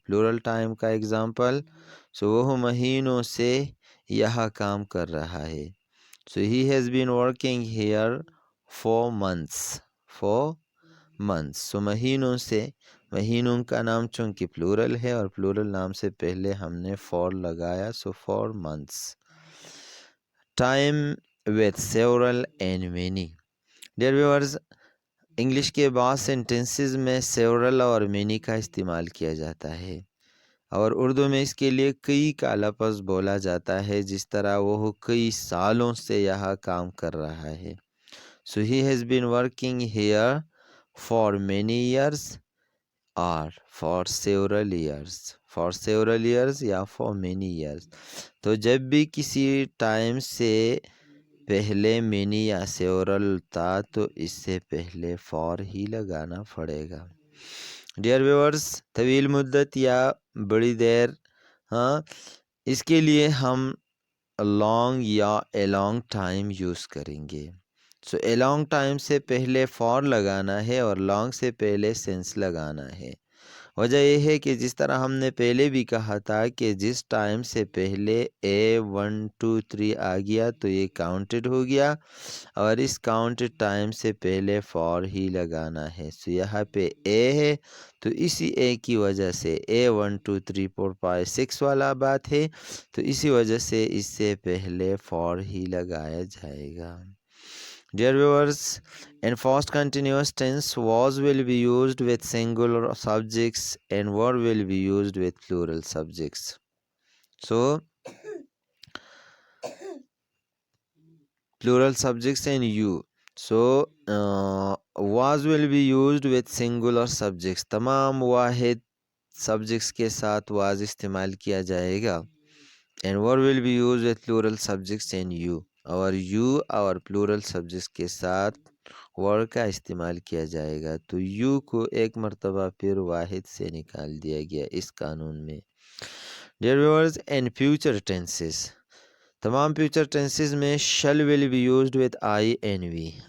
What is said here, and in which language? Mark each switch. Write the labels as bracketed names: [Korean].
[Urdu] Plural time کا example, سو وہ مہینوں سے یہاں کام کر رہا ہے. [English] So he has been working here four months. [Urdu] Four months. سو مہینوں سے، مہینوں کا نام چونکہ پلورل ہے اور پلورل نام سے پہلے ہم نے فور لگایا، سو four months. [English] Time with several and many. [Urdu] Dear viewers, English کے بعض سینٹنسز میں several اور many کا استعمال کیا جاتا ہے، اور اردو میں اس کے لیے کئی کا لفظ بولا جاتا ہے، جس طرح وہ کئی سالوں سے یہاں کام کر رہا ہے. [English] So he has been working here for many years or for several years. For several years یا for many years. [Urdu] تو جب بھی کسی ٹائم سے پہلے many یا several تھا تو اس سے پہلے for ہی لگانا پڑے گا. ڈیئر ویورز، طویل مدت یا بڑی دیر، اس کے لیے ہم لانگ یا اے لانگ ٹائم یوز کریں گے. سو اے لانگ ٹائم سے پہلے فار لگانا ہے اور لانگ سے پہلے سینس لگانا ہے. وجہ یہ ہے کہ جس طرح ہم نے پہلے بھی کہا تھا کہ جس ٹائم سے پہلے A1 2 3 آ گیا تو یہ کاؤنٹڈ ہو گیا، اور اس کاؤنٹڈ ٹائم سے پہلے فار ہی لگانا ہے. سو یہاں پہ اے ہے تو اسی اے کی وجہ سے A1 2 3 4 5 6 والا بات ہے، تو اسی وجہ سے اس سے پہلے فار ہی لگایا جائے گا. [English] Dear viewers, in past continuous tense, was will be used with singular subjects and were will be used with plural subjects. So, plural subjects and you. So, was will be used with singular subjects. [Urdu] تمام واحد subjects کے ساتھ was استعمال کیا جائے گا. [English] And were will be used with plural subjects and you. [Urdu] اور you اور plural subjects کے ساتھ ور کا استعمال کیا جائے گا. تو یو کو ایک مرتبہ پھر واحد سے نکال دیا گیا اس قانون میں. [English] Dear viewers, in future tenses, تمام future tenses میں shall will be used with I and we.